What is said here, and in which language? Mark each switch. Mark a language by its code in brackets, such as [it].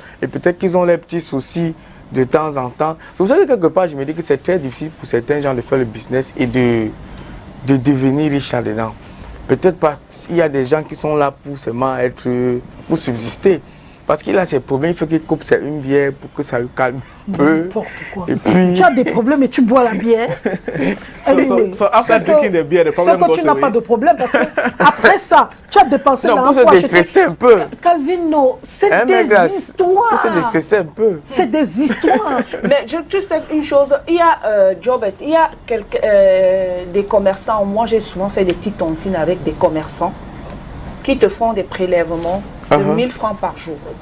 [fr] Et peut-être qu'ils ont leurs petits soucis de temps en temps. C'est pour ça que quelque part, je me dis que c'est très difficile pour certains gens de faire le business et de devenir riches là-dedans. Peut-être parce qu'il y a des gens qui sont là pour seulement pour subsister. Parce qu'il a ses problèmes, il faut qu'il coupe une bière pour que ça lui calme un peu. N'importe quoi. Et puis... Tu as des problèmes et tu bois la bière. [en] So after drinking the beer, the problem goes away. [fr] C'est que tu n'as pas de problème parce que après ça, tu as dépensé l'argent. Non, pour se déstresser un peu. Calvin, non, c'est des histoires. Pour se déstresser un peu. C'est des histoires. Mais tu sais une chose, il y a, Jobert, il y a des commerçants, moi j'ai souvent fait des petites tontines avec des commerçants qui te font des prélèvements de 1000 francs par jour.